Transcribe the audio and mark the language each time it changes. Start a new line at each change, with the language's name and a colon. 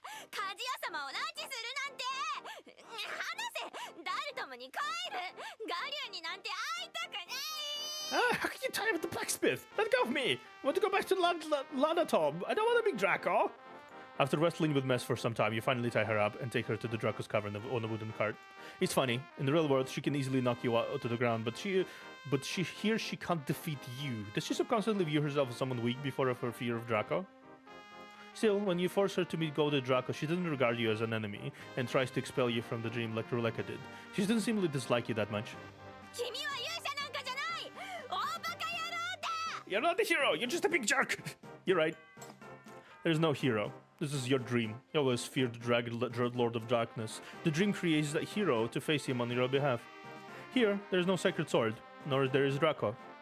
Japanese: 鍛冶屋様を拉致するなんて。話せ。ダルトムに帰る。ガリュウになんて会いたくない。
English: Ah, how can you tie up the blacksmith? Let go of me! I want to go back to Lanatom. I don't want to be Draco! After wrestling with Mess for some time, you finally tie her up and take her to the Draco's cavern on a wooden cart. It's funny, in the real world, she can easily knock you out to the ground, but she can't defeat you. Does she subconsciously view herself as someone weak before her fear of Draco? Still, when you force her to go to Draco, she doesn't regard you as an enemy and tries to expel you from the dream like Ruleka did. She doesn't seem to dislike you that much.
Japanese: 君は勇者なんかじゃない。大バカ野郎だ。
English: You're not a hero, you're just a big jerk! You're right. There's no hero. This is your dream. You always feared the Dragon Lord of Darkness. The dream creates a hero to face him on your behalf. Here, there is no sacred sword, nor there is Draco.